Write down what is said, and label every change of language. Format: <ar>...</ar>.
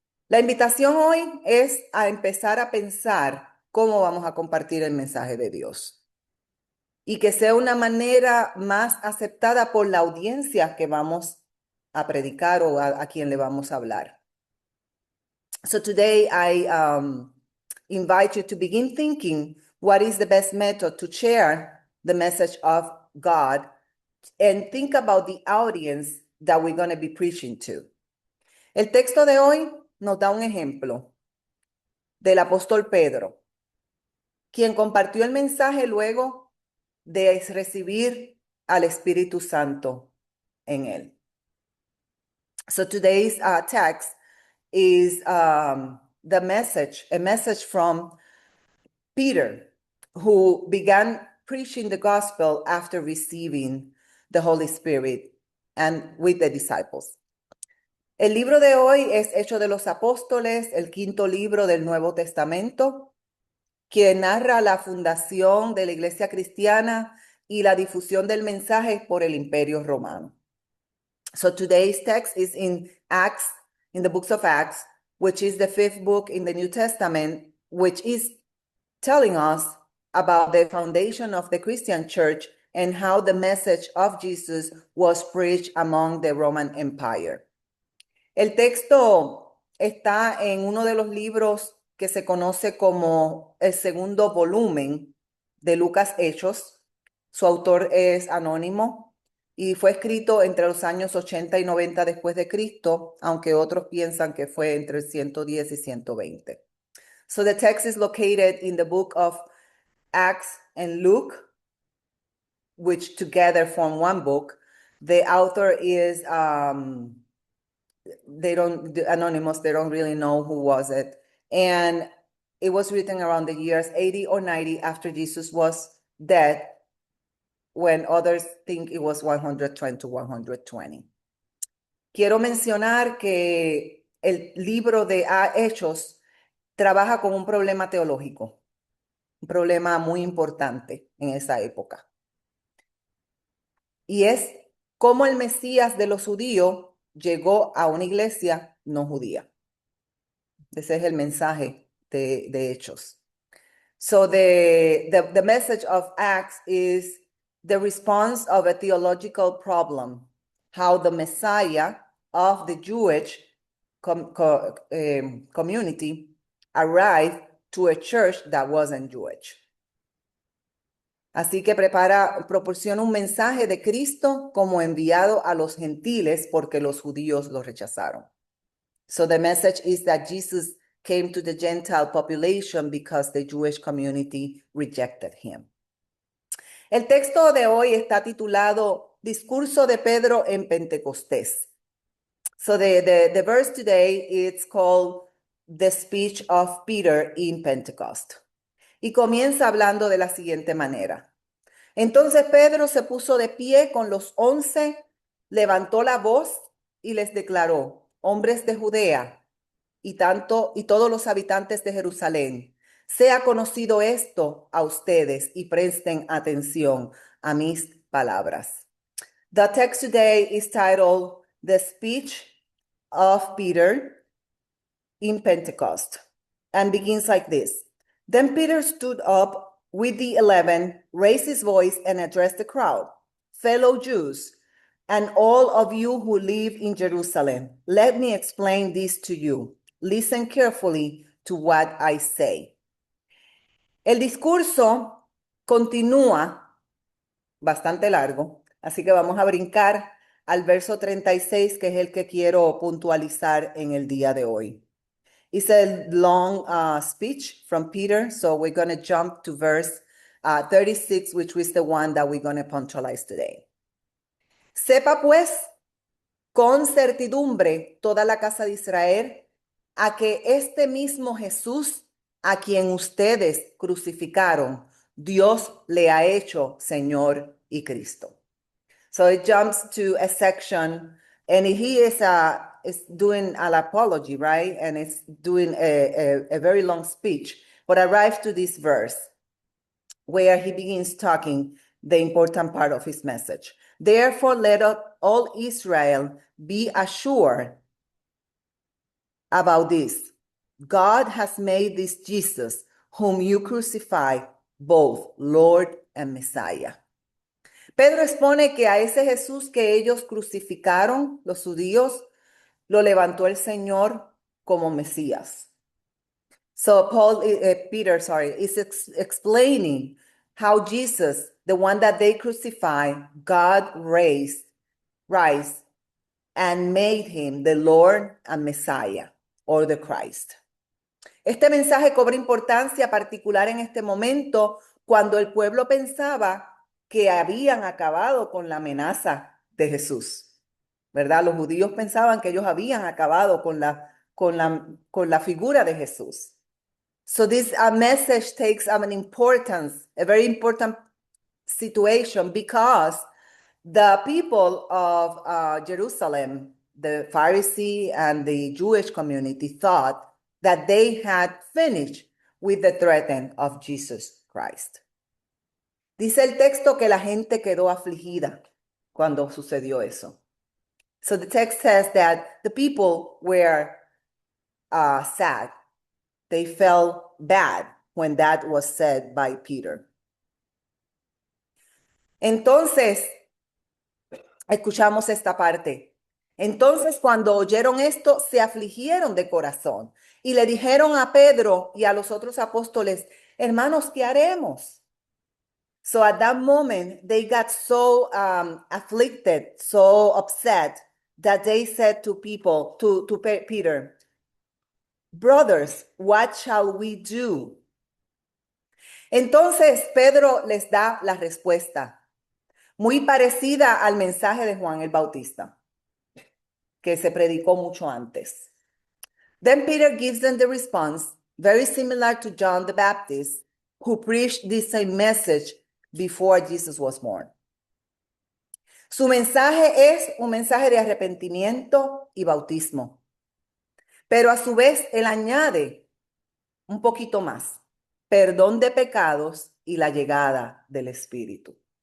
<es>La invitación hoy es a empezar a pensar cómo vamos a compartir el mensaje de Dios y que sea una manera más aceptada por la audiencia que vamos a predicar o a quien le vamos a hablar.</es> <en>So today I invite you to begin thinking what is the best method to share the message of God, and think about the audience that we're going to be preaching to.</en> <es>El texto de hoy nos da un ejemplo del apóstol Pedro, quien compartió el mensaje luego de recibir al Espíritu Santo en él.</es> <en>So today's text is a message from Peter, who began preaching the gospel after receiving the Holy Spirit and with the disciples.</en> <es>El libro de hoy es Hechos de los Apóstoles, el quinto libro del Nuevo Testamento, que narra la fundación de la iglesia cristiana y la difusión del mensaje por el Imperio Romano.</es> <en>So today's text is in Acts, in the books of Acts, which is the fifth book in the New Testament, which is telling us about the foundation of the Christian church and how the message of Jesus was preached among the Roman Empire.</en> <es>El texto está en uno de los libros que se conoce como el segundo volumen de Lucas Hechos. Su autor es anónimo y fue escrito entre los años 80 y 90 después de Cristo, aunque otros piensan que fue entre 110 y 120.</es> <en>So the text is located in the book of Acts and Luke, which together form one book. The author is anonymous. They don't really know who was it. And it was written around the years 80 or 90 after Jesus was dead, when others think it was 120 to 120.</en> <es>Quiero mencionar que el libro de Hechos trabaja con un problema teológico, un problema muy importante en esa época. Y es cómo el Mesías de los judíos llegó a una iglesia no judía. Ese es el mensaje de Hechos.</es> <en>So the message of Acts is the response of a theological problem, how the Messiah of the Jewish community arrived to a church that wasn't Jewish.</en> <es>Así que proporciona un mensaje de Cristo como enviado a los gentiles porque los judíos lo rechazaron.</es> <en>So the message is that Jesus came to the Gentile population because the Jewish community rejected him.</en> <es>El texto de hoy está titulado Discurso de Pedro en Pentecostés.</es> <en>So the verse today, it's called The Speech of Peter in Pentecost.</en> <es>Y comienza hablando de la siguiente manera. Entonces Pedro se puso de pie con los 11, levantó la voz y les declaró: hombres de Judea y todos los habitantes de Jerusalén, sea conocido esto a ustedes y presten atención a mis palabras.</es> <en>The text today is titled The Speech of Peter in Pentecost and begins like this. Then Peter stood up with the 11, raised his voice and addressed the crowd. Fellow Jews, and all of you who live in Jerusalem, let me explain this to you. Listen carefully to what I say.</en> <es>El discurso continúa bastante largo, así que vamos a brincar al verso 36, que es el que quiero puntualizar en el día de hoy.</es> <en>It's a long speech from Peter, so we're going to jump to verse 36, which is the one that we're going to puntualize today.</en> <es>Sepa pues con certidumbre toda la casa de Israel a que este mismo Jesús, a quien ustedes crucificaron, Dios le ha hecho Señor y Cristo.</es> <en>So it jumps to a section, and he is doing an apology, right? And it's doing a very long speech, but arrives to this verse where he begins talking the important part of his message. Therefore, let all Israel be assured about this. God has made this Jesus, whom you crucified, both Lord and Messiah.</en> <es>Pedro expone que a ese Jesús que ellos crucificaron, los judíos, lo levantó el Señor como Mesías.</es> <en>So Peter is explaining how Jesus, the one that they crucified, God raised and made him the Lord and Messiah, or the Christ.</en> <es>Este mensaje cobra importancia particular en este momento cuando el pueblo pensaba que habían acabado con la amenaza de Jesús, ¿verdad? Los judíos pensaban que ellos habían acabado con la figura de Jesús.</es> <en>So this message takes an importance, a very important situation, because the people of Jerusalem, the Pharisee and the Jewish community, thought that they had finished with the threat of Jesus Christ.</en> <es>Dice el texto que la gente quedó afligida cuando sucedió eso.</es> <en>So the text says that the people were sad. They felt bad when that was said by Peter.</en> <es>Entonces, escuchamos esta parte. Entonces, cuando oyeron esto, se afligieron de corazón y le dijeron a Pedro y a los otros apóstoles: hermanos, ¿qué haremos?</es> <en>So at that moment, they got so afflicted, so upset, that they said to Peter, brothers, what shall we do?</en> <es>Entonces Pedro les da la respuesta, muy parecida al mensaje de Juan el Bautista, que se predicó mucho antes.</es> <en>Then Peter gives them the response, very similar to John the Baptist, who preached this same message before Jesus was born.</en> <es>Su mensaje es un mensaje de arrepentimiento y bautismo. Pero a su vez, él añade un poquito más, perdón de pecados y la llegada del Espíritu.</es>